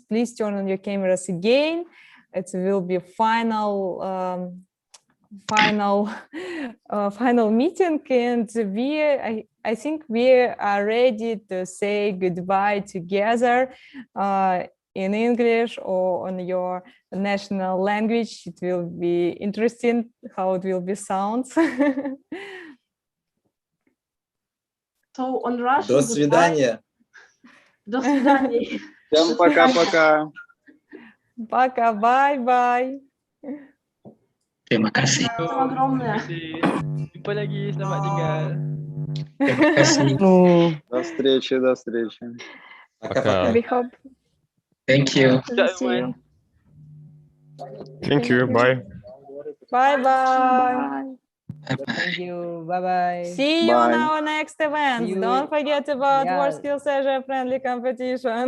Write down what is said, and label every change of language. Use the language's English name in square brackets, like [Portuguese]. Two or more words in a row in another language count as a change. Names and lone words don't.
[English] Please turn on your cameras again. It will be final meeting, and I think we are ready to say goodbye together in English or on your national language. It will be interesting how it will be sounds. So on Russian, [Russian] До свидания. До свидания. Всем пока-пока. Пока, [English] bye-bye. [Indonesian] Terima kasih. [Russian] Спасибо огромное. [Indonesian] Jumpa lagi, selamat tinggal. Terima kasih. [Russian] До встречи, до встречи. Пока. [English] We hope Thank you. to see you. Thank you. Bye. Bye-bye. Thank you. Bye-bye. See you on Bye. our next events. See you Don't forget about Yeah. WorldSkills Asia friendly competition.